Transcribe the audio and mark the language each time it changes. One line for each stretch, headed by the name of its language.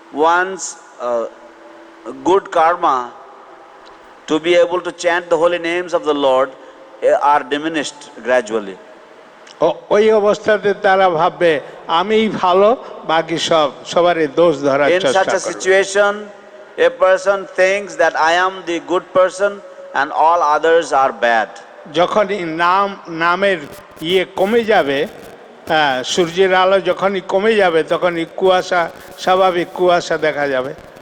English: one's good karma to be able to chant the holy names of the Lord are diminished gradually.
Bangla: ওই অবস্থাতে তারা ভাববে আমি ভালো, বাকি সবারই দোষ ধরার চেষ্টা করে।
English: In such a situation, a person thinks that I am the good person and all others are bad.
Bangla: যখনই নামের কমে যাবে, সূর্যের আলো যখনই কমে যাবে, তখনই কুয়াশা, স্বাভাবিক কুয়াশা দেখা যাবে।